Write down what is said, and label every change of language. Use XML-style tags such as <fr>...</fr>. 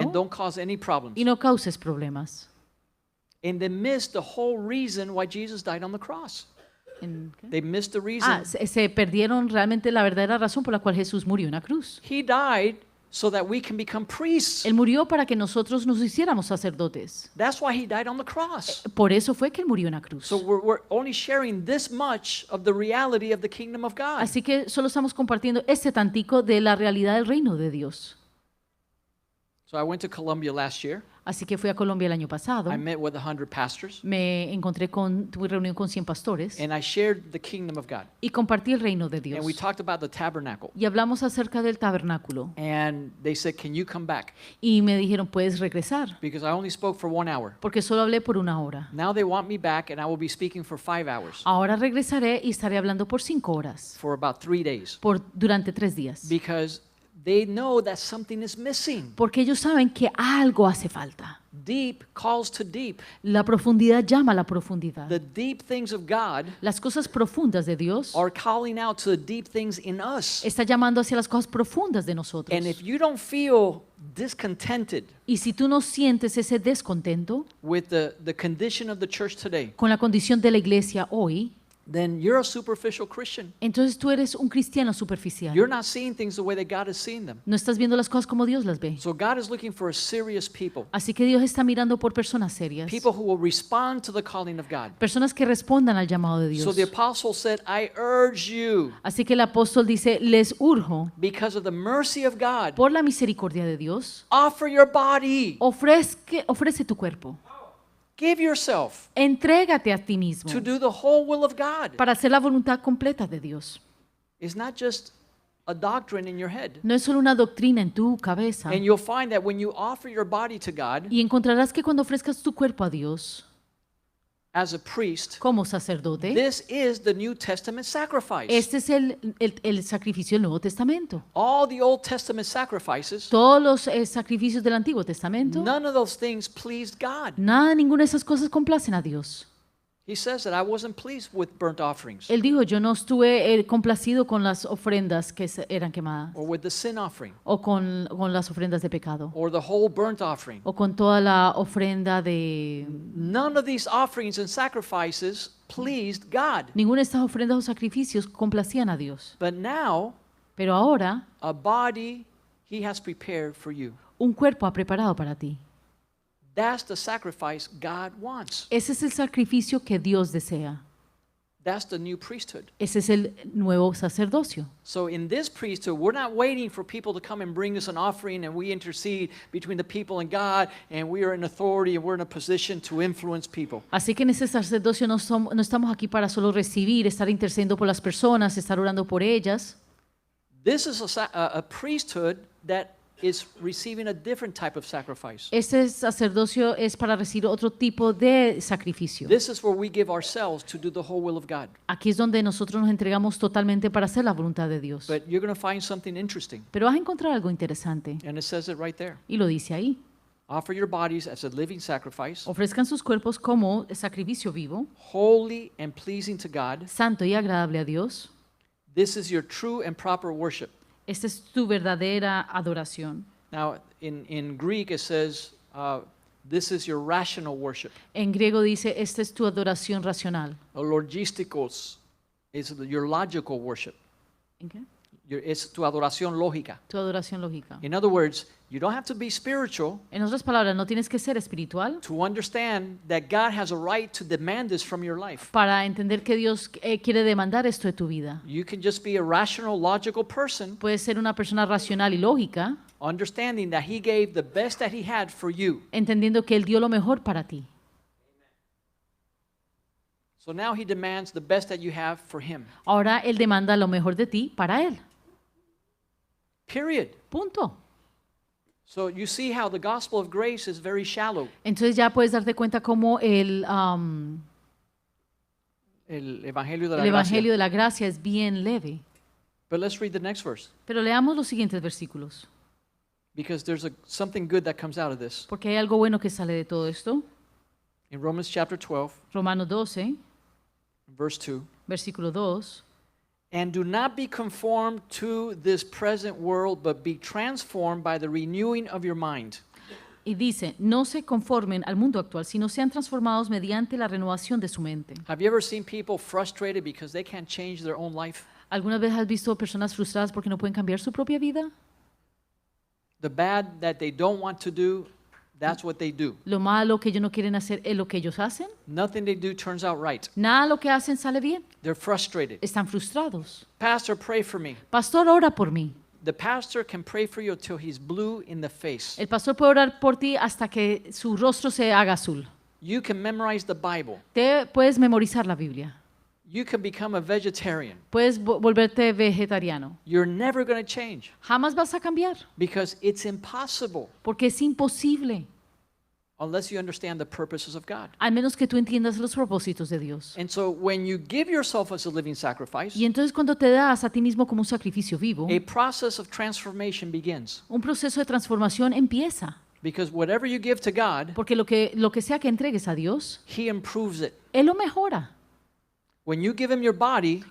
<en>and don't cause any problems.</en> <es>Y no causes problemas.</es> <en>And they missed the whole reason why Jesus died on the cross.</en> <es>¿Qué?</es> <en>They missed the reason.</en> <es>Se perdieron realmente la verdadera razón por la cual Jesús murió en la cruz.</es> <en>He died so that we can become priests.</en> <es>Él murió para que nosotros nos hiciéramos sacerdotes.</es> <en>That's why he died on the cross.</en> <es>Por eso fue que él murió en la cruz.</es> <en>So we're only sharing this much of the reality of the kingdom of God.</en> <es>Así que solo estamos compartiendo este tantico de la realidad del reino de Dios.</es> <en>So I went to Colombia last year.</en> <es>Así que fui a Colombia el año pasado.</es> <en>I met with 100 pastors</en> <es>Tuve reunión con 100 pastores</es> <en>and I shared the kingdom of God.</en> <es>y compartí el reino de</es> <en>And</en> <es>Dios.</es> <en>we talked about the tabernacle.</en> <es>Y hablamos acerca del tabernáculo.</es> <en>And they said, "Can you come back?"</en> <es>Y me dijeron, puedes regresar,</es> <en>Because I only spoke for 1 hour.</en> <es>porque solo hablé por 1 hora.</es> <en>Now they want me back and I will be speaking for 5 hours</en> <es>Ahora regresaré y estaré hablando por 5 horas,</es> <en>for about 3 days</en> <es>durante 3 días.</es> <en>because they know that something is missing.</en> <es>Porque ellos saben que algo hace falta.</es> <en>Deep calls to deep.</en> <es>La profundidad llama a la profundidad.</es> <en>The deep things of God</en> <es>Las cosas profundas de Dios</es> <en>are calling out to the deep things in us.</en> <es>está llamando hacia las cosas profundas de nosotros.</es> <en>And if you don't feel discontented</en> <es>Y si tú no sientes ese descontento</es> <en>with the condition of the church today,</en> <es>con la condición de la iglesia hoy,</es> <en>then you're a superficial Christian.</en> <es>entonces tú eres un cristiano superficial.</es> <en>You're not seeing things the way that God is seeing them.</en> <es>No estás viendo las cosas como Dios las ve.</es> <en>So God is looking for a serious people,</en> <es>Así que Dios está mirando por personas serias,</es> <en>people who will respond to the calling of God.</en> <es>personas que respondan al llamado de</es> <en>So</en> <es>Dios.</es> <en>the apostle said, I urge you,</en> <es>Así que el apóstol dice, les urjo,</es> <en>because of the mercy of God,</en> <es>por la misericordia de Dios,</es> <en>offer your body,</en> <es>ofrece tu cuerpo,</es> <en>give yourself</en> <es>entrégate a ti mismo</es> <en>to do the whole will of God.</en> <es>para hacer la voluntad completa de Dios.</es> <en>It's not just a doctrine in your head.</en> <es>No es solo una doctrina en tu cabeza.</es> <en>And you'll find that when you offer your body to God,</en> <es>Y encontrarás que cuando ofrezcas tu cuerpo a Dios,</es> <en>as a priest,</en> <es>como sacerdote,</es> <en>this is the New Testament sacrifice.</en> <es>este es el sacrificio del Nuevo Testamento.</es> <en>All the Old Testament sacrifices,</en> <es>Todos los sacrificios del Antiguo Testamento,</es> <en>none of those things pleased God.</en> <es>nada, ninguna de esas cosas complacen a Dios.</es> <en>He says that I wasn't pleased with burnt offerings</en> <es>Él dijo, yo no estuve complacido con las ofrendas que eran quemadas,</es> <en>or with the sin offering</en> <es>o con las ofrendas de pecado,</es> <en>or the whole burnt offering.</en> <es>o con toda la ofrenda de...</es> <en>None of these offerings and sacrifices pleased God.</en> <es>Ninguna de estas ofrendas o sacrificios complacían a Dios.</es> <en>But now,</en> <es>Pero ahora,</es> <en>a body He has prepared for you.</en> <es>un cuerpo ha preparado para ti.</es> <en>That's the sacrifice God wants.</en> <es>Ese es el sacrificio que Dios desea.</es> <en>That's the new priesthood.</en> <es>Ese es el nuevo sacerdocio.</es> <en>So in this priesthood, we're not waiting for people to come and bring us an offering and we intercede between the people and God and we are in authority and we're in a position to influence people.</en> <es>Así que en ese sacerdocio no estamos aquí para solo recibir, estar intercediendo por las personas, estar orando por ellas.</es> <en>This is a priesthood that is receiving a different type of sacrifice.</en> <es>Este sacerdocio es para recibir otro tipo de sacrificio.</es> <en>This is where we give ourselves to do the whole will of God.</en> <es>Aquí es donde nosotros nos entregamos totalmente para hacer la voluntad de Dios.</es> <en>But you're going to find something interesting.</en> <es>Pero vas a encontrar algo interesante,</es> <en>And it says it right there.</en> <es>y lo dice ahí.</es> <en>Offer your bodies as a living sacrifice,</en> <es>Ofrezcan sus cuerpos como sacrificio vivo,</es> <en>holy and pleasing to God.</en> <es>santo y agradable a Dios.</es> <en>This is your true and proper worship.</en> <es>Esta es tu verdadera adoración.</es> <en>Now, in Greek it says, this is your rational worship.</en> <es>En griego dice, esta es tu adoración racional.</es> <en>Logistikos is your logical worship.</en> <es>¿En qué? Es tu adoración lógica. Tu adoración lógica.</es> <en>In other words, you don't have to be spiritual</en> <es>En otras palabras, no tienes que ser espiritual</es> <en>to understand that God has a right to demand this from your life.</en> <es>para entender que Dios quiere demandar esto de tu vida.</es> <en>You can just be a rational, logical person,</en> <es>Puedes ser una persona racional y lógica,</es> <en>understanding that He gave the best that He had for you.</en> <es>entendiendo que Él dio lo mejor para ti.</es> <en>So now He demands the best that you have for Him.</en> <es>Ahora Él demanda lo mejor de ti para Él.</es> <en>Period.</en> <es>Punto.</es> <en>So you see how the gospel of grace is very shallow.</en> <es>Entonces ya puedes darte cuenta cómo el Evangelio de la Evangelio gracia. de la gracia es bien leve.</es> <en>But let's read the next verse,</en> <es>Pero leamos los siguientes versículos,</es> <en>because there's something good that comes out of this.</en> <es>porque hay algo bueno que sale de todo esto.</es> <en>In Romans chapter 12,</en> <es>Romanos 12,</es> <en>verse 2,</en> <es>versículo 2.</es> <en>and do not be conformed to this present world, but be transformed by the renewing of your mind.</en> <es>Y dice, no se conformen al mundo actual, sino sean transformados mediante la renovación de su mente.</es> <en>Have you ever seen people frustrated because they can't change their own life?</en> <es>¿Alguna vez has visto personas frustradas porque no pueden cambiar su propia vida?</es> <en>The bad that they don't want to do, that's what they do.</en> <es>Lo malo que ellos no quieren hacer es lo que ellos hacen.</es> <en>Nothing they do turns out right.</en> <es>Nada lo que hacen sale bien.</es> <en>They're frustrated.</en> <es>Están frustrados.</es> <en>Pastor, pray for me.</en> <es>Pastor, ora por mí.</es> <en>The pastor can pray for you until he's blue in the face.</en> <es>El pastor puede orar por ti hasta que su rostro se haga azul.</es> <en>You can memorize the Bible.</en> <es>Te puedes memorizar la Biblia.</es> <en>You can become a vegetarian.</en> <es>Puedes volverte vegetariano.</es> <en>You're never going to change</en> <es>Jamás vas a cambiar,</es> <en>because it's impossible</en> <es>porque es imposible,</es> <en>unless you understand the purposes of God.</en> <es>al menos que tú entiendas los propósitos de Dios.</es> <en>And so when you give yourself as a living sacrifice,</en> <es>Y entonces cuando te das a ti mismo como un sacrificio vivo,</es> <en>a process of transformation begins.</en> <es>un proceso de transformación empieza.</es> <en>Because whatever you give to God,</en> <es>Porque lo que sea que entregues a Dios,</es> <en>He improves it.</en> <es>Él lo mejora.</es> <en>When you give Him your body,</en>